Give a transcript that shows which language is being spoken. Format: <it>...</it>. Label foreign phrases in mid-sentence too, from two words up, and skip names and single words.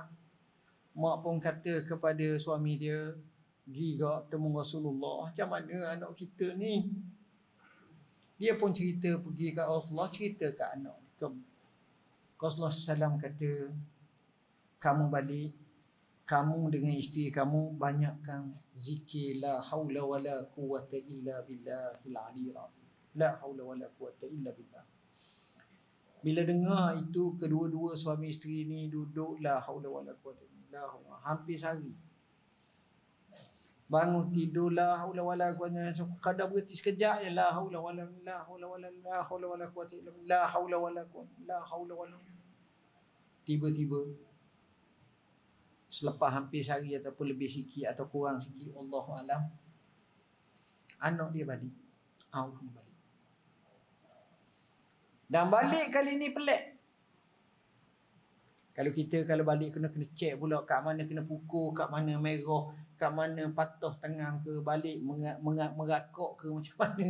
<ms>Mak pun kata kepada suami dia, pergi kau temu Rasulullah. Macam mana anak kita ni? Dia pun cerita pergi kat Rasulullah, cerita kat anak. Rasulullah SAW kata, kamu balik, kamu dengan isteri kamu banyakkan zikir</ms> <ar>لا حول ولا قوة إلا بالله العلي العظيم. لا حول ولا قوة إلا بالله.</ar> <ms>Bila dengar itu, kedua-dua suami isteri ni duduk</ms> <ar>لا حول ولا قوة إلا بالله</ar> <ms>hampir sehari. Bangun tidur</ms> <ar>لا حول ولا قوة,</ar> <ms>kadang berhenti sekejap ya</ms> <ar>لا حول ولا قوة إلا بالله، لا حول ولا قوة، لا حول ولا.</ar> <ms>Tiba-tiba selepas hampir sehari ataupun lebih sikit atau kurang sikit,</ms> <ar>الله أعلم,</ar> <ms>anak dia balik. Balik. Dan balik kali ni pelik. Kalau balik kena check pula kat mana kena pukul, kat mana merah, kat mana patah tangan ke, balik merakok ke macam mana.</ms>